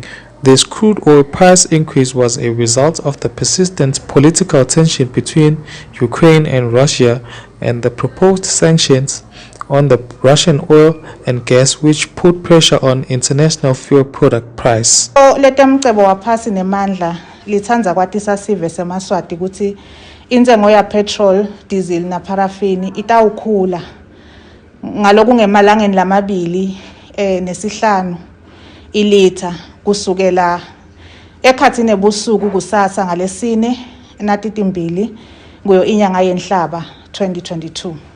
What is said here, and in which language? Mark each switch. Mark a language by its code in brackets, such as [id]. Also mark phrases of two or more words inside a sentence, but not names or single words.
[en] This crude oil price increase was a result of the persistent political tension between Ukraine and Russia and the proposed sanctions on the Russian oil and gas, which put pressure on international fuel product price. [ss] Letemcebo waphasi nemandla lithanza kwatisa sive semaswati ukuthi intengo ya petrol, diesel na paraffin itawukhula ngalokungemalangeni lamabili nesihlanu ilitha kusukela ekhathini ebusuku kusasa ngalesine natitimbili kuyo inyanga yenhlaba 2022.